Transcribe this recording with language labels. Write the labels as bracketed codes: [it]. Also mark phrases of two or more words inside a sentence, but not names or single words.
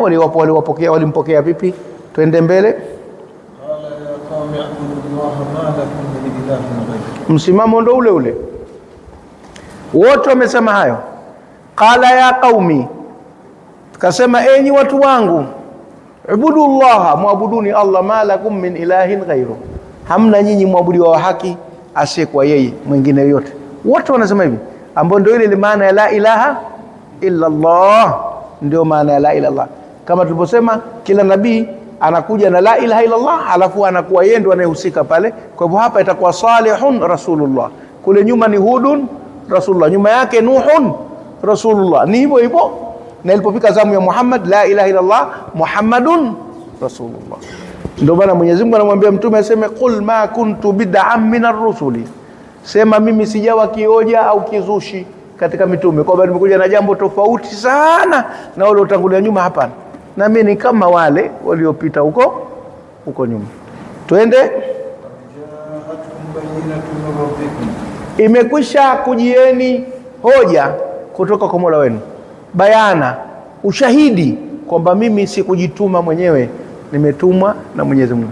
[sw] Walimpokea vipi? Twende mbele. Msimamo ndo ule wote wamesema hayo. [ar] قال يا قومي, [sw] kasema enyi watu wangu, [ar] اعبدوا الله, [sw] muabuduni Allah, [ar] ما لكم من إله غير, [sw] hamna nyinyi muabudiwa wa haki asiyekuwa yeye mwingine yote. Wote wanasema hivi, ambao ndio ile maana ya [ar] لا إله إلا الله, [sw] ndio maana ya [ar] لا إله إلا الله. [sw] Kama tuliposema kila nabii anakuja na [ar] لا إله إلا الله, [sw] alafu anakuwa yeye ndo anayehusika pale. Kwa hivyo hapa itakuwa [ar] صالح رسول الله, [sw] kule nyuma ni [ar] هود رسول الله, [sw] nyuma yake [ar] نوح رسول الله. [sw] Ni hivyo hivyo, na ilipofika zamu ya Muhammad, [ar] لا إله إلا الله محمد رسول الله. [sw] Ndio maana Mwenyezi Mungu anamwambia mtume aseme, [ar] قل ما كنت بدعا من الرسل, [sw] sema mimi sijawa kioja au kizushi katika mitume, kwamba nimekuja na jambo tofauti sana na wale utangulia nyuma. Hapana, na mimi ni kama wale waliopita huko nyuma. Twende. Imekwisha kujieni hoja kutoka kwa Mola wenu, bayana, ushahidi kwamba mimi sikujituma mwenyewe, nimetumwa na Mwenyezi Mungu.